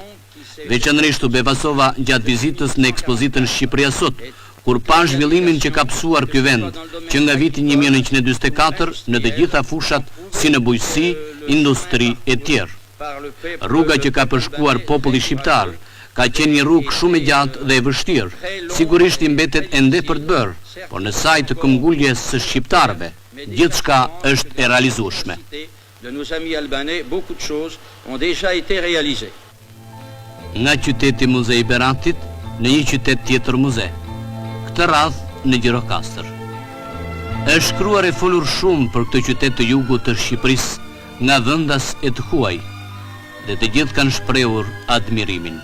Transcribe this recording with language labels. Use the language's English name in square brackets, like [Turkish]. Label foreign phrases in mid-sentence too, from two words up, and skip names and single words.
[Albanian] Veçanërisht u befasova gjatë vizitës në ekspozitën Shqipëria Sot, kur pa zhvillimin që ka psuar ky vend, që nga viti 1944 në të gjitha fushat si në bujqësi, industri e tjerë. Rruga që ka përshkuar populli shqiptar ka qenë një rrugë shumë e gjatë dhe e vështirë, sigurisht i mbetet ende për të bërë, por në saj të këmbguljes së shqiptarëve, gjithçka është e realizueshme. [French] De nos amis albanais, beaucoup de choses ont déjà été réalisées. [Albanian] Nga qyteti Muzei Beratit në një qytet tjetër muze, këtë radh në Gjirokastër. Është shkruar e folur shumë për këtë qytet të jugut të Shqipërisë nga vendas e të huaj, dhe të gjithë kanë shprehur admirimin.